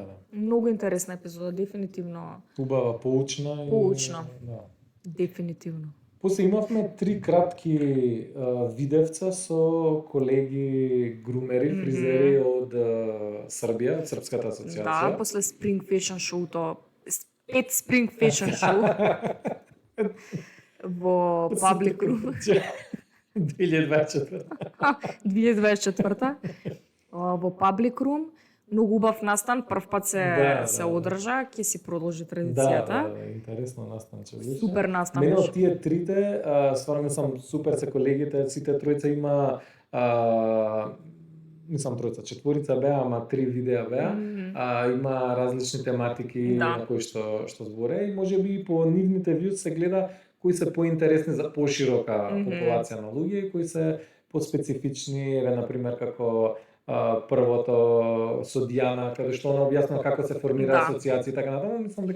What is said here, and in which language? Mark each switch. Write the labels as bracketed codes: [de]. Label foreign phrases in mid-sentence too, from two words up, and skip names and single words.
[mk] Многу интересна епизода, дефинитивно. Убава, поучна. Да. Дефинитивно. После имавме 3 кратки видевца со колеги грумери, фризери од Србија, од Српската асоциација. Да, после Spring Fashion Show-то, 5 Spring Fashion Show во Public Room. 2024. 2024. Во Public Room. Многу убав настан, прв пат се одржа, ќе си продолжи традицијата. Да, интересно настанче. Супер настан. Мене од тие трите, стварно сам супер се колегите, сите тројца има, мислам тројца, четворица беа, ама 3 видеа беа, има различни тематики на кои што зборе и можеби по нивните вјуз се гледа кои се поинтересни за поширока популација на луѓе и кои се поспецифични, на пример како првото со Дијана, каде што она објасна како се формира асоциација и така натаму, мислам дека